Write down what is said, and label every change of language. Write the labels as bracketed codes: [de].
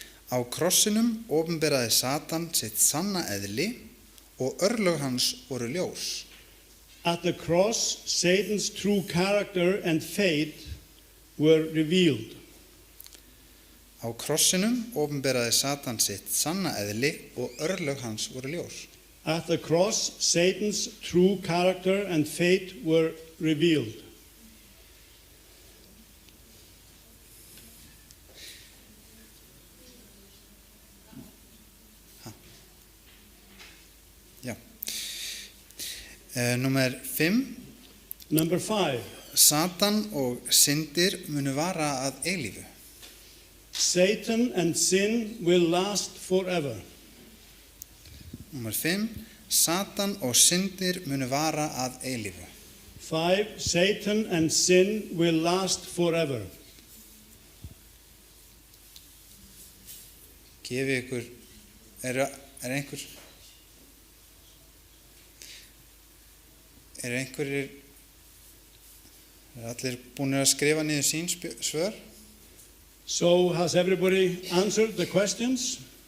[is] Á krossinum opinberaði Satan sitt sanna eðli og örlög hans voru ljós. [en] at the cross, Satan's true character and fate were revealed. [is] Á krossinum opinberaði Satan sitt sanna eðli og örlög hans voru ljós. [en] At the cross, Satan's true character and fate were revealed. [is] Númer 5. [en] Number 5. [is] Satan og syndir munu vara að eilífu. [en] Satan and sin will last forever. [is] Númer 5. Satan og syndir munu vara að eilífu. [en] 5. Satan and sin will last forever. [is] Gefi ykkur, einhverjir allir búnir að skrifa niður sín svör? [en] So has everybody answered the questions?